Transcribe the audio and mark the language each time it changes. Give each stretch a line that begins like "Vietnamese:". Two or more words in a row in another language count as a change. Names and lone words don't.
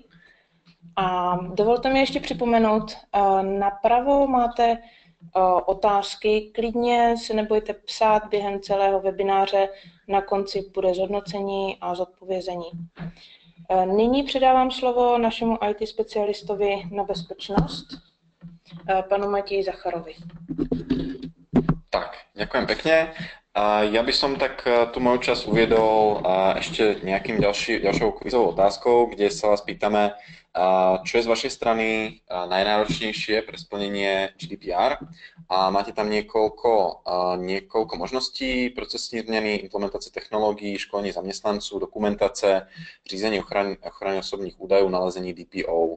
Czech: A dovolte mi ještě připomenout, napravo máte otázky, klidně se nebojte psát během celého webináře, na konci bude zhodnocení a zodpovězení. Nyní předávám slovo našemu IT specialistovi na bezpečnost, panu Matěji Zacharovi.
Slovak: Tak, ďakujem pekne. Ja by som tak tú moju časť uviedol ešte nejakým ďalšou kvízovou otázkou, kde sa vás pýtame, čo je z vašej strany najnáročnejšie pre splnenie GDPR a máte tam niekoľko možností, procesní zmeny, implementácie technológií, školení zamestnancov, dokumentace, řízení ochrany osobných údajov, nalezení DPO.